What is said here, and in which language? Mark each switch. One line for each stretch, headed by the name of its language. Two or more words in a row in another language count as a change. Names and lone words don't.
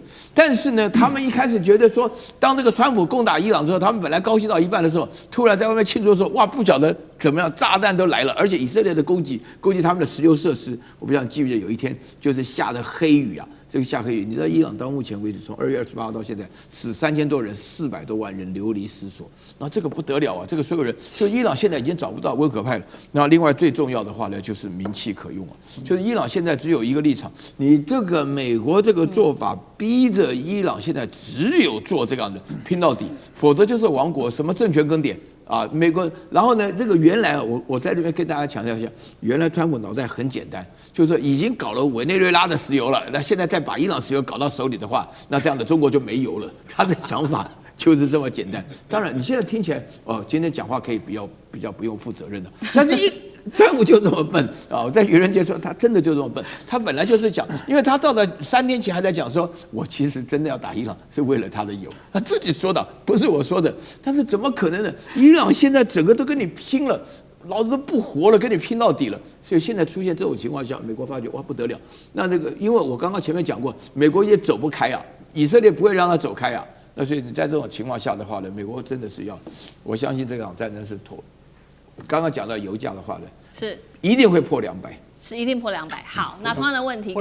Chinese: 但是呢，他們一開始覺得說，當這個川普攻打伊朗之後，他們本來高興到一半的時候，突然在外面慶祝說，哇，不曉得怎麼樣，炸彈都來了，而且以色列的攻擊他們的石油設施，我不知道你記不記得有一天就是下的黑雨啊。這個下個月，你知道伊朗到目前為止，從2月28號到現在死3000多人，400多萬人流離失所。那這個不得了啊！這個所有人，就伊朗現在已經找不到温和派了。那另外最重要的話呢，就是名气可用啊。就是伊朗现在只有一個立場，你這個美國這個做法，逼着伊朗現在只有做這樣的拼到底，否則就是亡國，什麼政權更迭。啊，美國，然後呢，這個原來我在這邊跟大家強調一下，原來川普腦袋很簡單，就是說已經搞了委內瑞拉的石油了，那現在再把伊朗石油搞到手裡的話，那這樣的中國就沒油了。他的想法就是這麼簡單。當然，你現在聽起來，今天講話可以比較不用負責任的，但是川普就這麼笨啊！我在愚人節說他真的就這麼笨，他本來就是講，因為他到了3天前還在講說，我其實真的要打伊朗是為了他的油，他自己說的，不是我說的。但是怎麼可能呢？伊朗現在整個都跟你拼了，老子都不活了，跟你拼到底了。所以現在出現這種情況下，美國發覺哇不得了。那這個，因為我剛剛前面講過，美國也走不開啊，以色列不會讓他走開啊。那所以你在這種情況下的話呢，美國真的是要，我相信這場戰爭是妥。剛剛講到油價的話呢，是一定會破200，是一定破200。好，那同樣的問題，